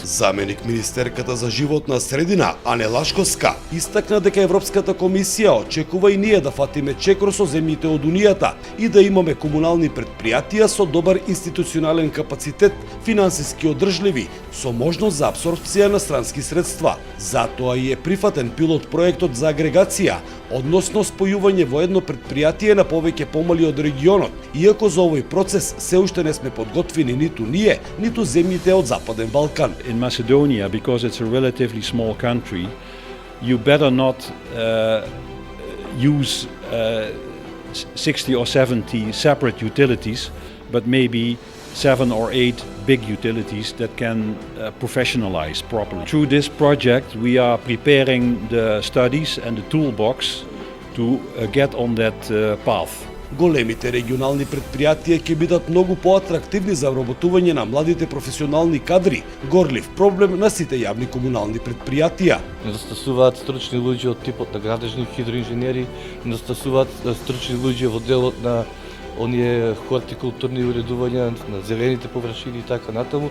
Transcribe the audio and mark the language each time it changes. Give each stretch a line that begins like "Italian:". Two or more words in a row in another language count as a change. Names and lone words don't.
Macedonian: Заменик министерката за животна средина Анела Шковска истакна дека Европската комисија очекува и ние да фатиме чекор со земјите од Унијата и да имаме комунални предпријатија со добар институционален капацитет, финансиски одржливи, со можност за апсорбција на странски средства. Затоа и е прифатен пилот проектот за агрегација, односно спојување во едно предпријатие на повеќе помали од регионот, иако за овој процес се уште не сме подготвени ниту ние, ниту земјите од Западен Балкан.
English: In Macedonia, because it's a relatively small country, you better not use 60 or 70 separate utilities, but maybe 7 or 8 big utilities that can professionalize properly. Through this project, we are preparing the studies and the toolbox to get on that path.
Macedonian: Големите регионални предпријатија ќе бидат многу поатрактивни за вработување на младите професионални кадри, горлив проблем на сите јавни комунални предпријатија. Недостасуваат стручни луѓе од типот на градежни хидроинженери, недостасуваат стручни луѓе во делот на оние хортикултурни уредувања на зелените површини и така натаму.